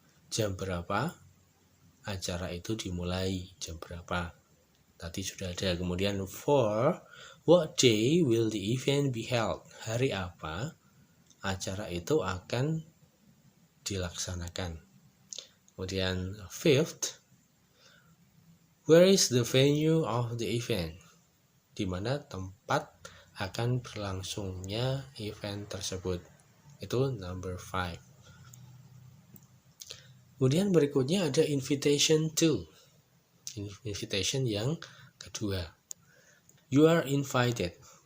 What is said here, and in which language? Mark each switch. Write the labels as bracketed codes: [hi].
[id] Jam berapa acara itu dimulai? Jam berapa? Tadi sudah ada. Kemudian [en] 4, what day will the event be held? [id] Hari apa acara itu akan dilaksanakan? Kemudian [en] 5th, where is the venue of the event? [id] Di mana tempat akan berlangsungnya event tersebut? Itu [en] number 5. [id] Kemudian berikutnya ada invitation 2. [en] Invitation [id] yang kedua. [en] You are invited.